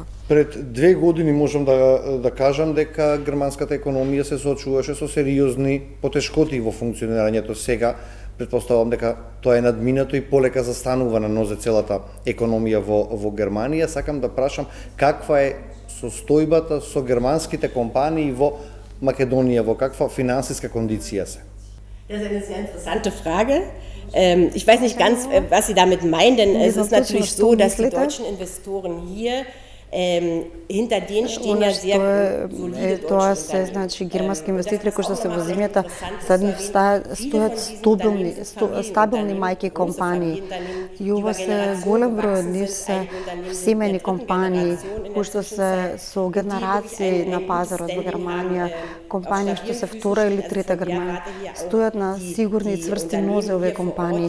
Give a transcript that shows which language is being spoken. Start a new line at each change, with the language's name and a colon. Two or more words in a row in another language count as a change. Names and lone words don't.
Macedonian: Пред 2 години можам да кажам дека германската економија се соочуваше со сериозни потешкоти во функционирањето. Сега претпоставувам дека тоа е надминато и полека застанува на нозе целата економија во Германија. Сакам да прашам каква е состојбата со германските компании во Македонија, во каква финансиска кондиција се?
German: Das ist eine sehr interessante Frage. Ich weiß nicht ganz, was Sie damit meinen, denn es ist natürlich so, dass die deutschen Investoren hier hinter denen stehen ja sehr solide
Macedonian: тоа се значи германски инвеститори кои што се во земјата стојат стабилни мајки компании. И ова се голем број од нив се семени компании кои што се со генерации на пазарот во Германија, компании што се втора или трета Германија, стојат на сигурни и цврсти нозе овие компании.